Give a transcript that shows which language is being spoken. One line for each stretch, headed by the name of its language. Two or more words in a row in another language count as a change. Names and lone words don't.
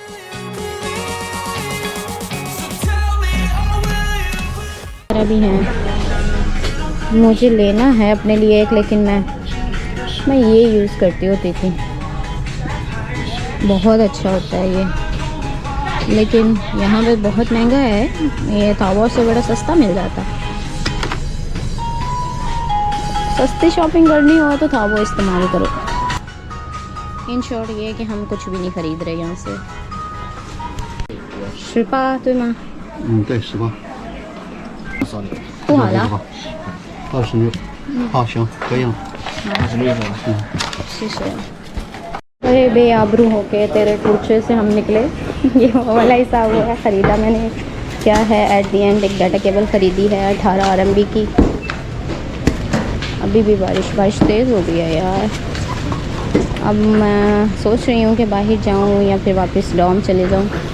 Hindi: भी हैं, मुझे लेना है अपने लिए एक, लेकिन मैं ये यूज़ करती होती थी, बहुत अच्छा होता है ये, लेकिन यहाँ पे बहुत महंगा है। ये तावा से बड़ा सस्ता मिल जाता। सस्ती शॉपिंग करनी हो तो था वो इस्तेमाल करो।
English: in short
Hindi: ये है कि हम कुछ भी नहीं खरीद रहे यहाँ से।
Chinese: 18 对吗？对，18。不好了。 26。好，行，可以了。谢谢।
Hindi: अरे बेआबरू होके तेरे कुर्चे से हम निकले। ये वो वाला हिसाब हुआ है। ख़रीदा मैंने क्या है
English: at the end
Hindi: एक डाटा केबल ख़रीदी है 18 RMB की। अभी भी बारिश तेज़ हो गई है यार। अब मैं सोच रही हूँ कि बाहर जाऊँ या फिर वापस डॉम चले जाऊँ।